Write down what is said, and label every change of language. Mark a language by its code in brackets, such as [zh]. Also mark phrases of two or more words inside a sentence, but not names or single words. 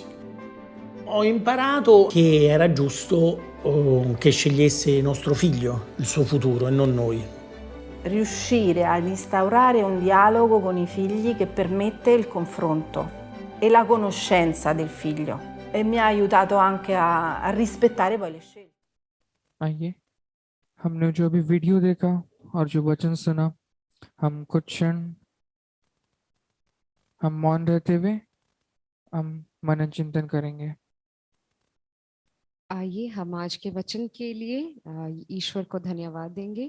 [it] Ho imparato che era giusto che scegliesse nostro figlio il suo futuro e non noi. Riuscire ad instaurare un dialogo con i figli che permette il confronto e la conoscenza del figlio. E mi ha aiutato anche a rispettare poi le scelte. [hi] आइए हमने जो अभी वीडियो देखा और जो वचन सुना हम कुछ क्षण हम मौन रहते हुए हम मनन चिंतन करेंगे। आइए हम आज के वचन के लिए ईश्वर को धन्यवाद देंगे।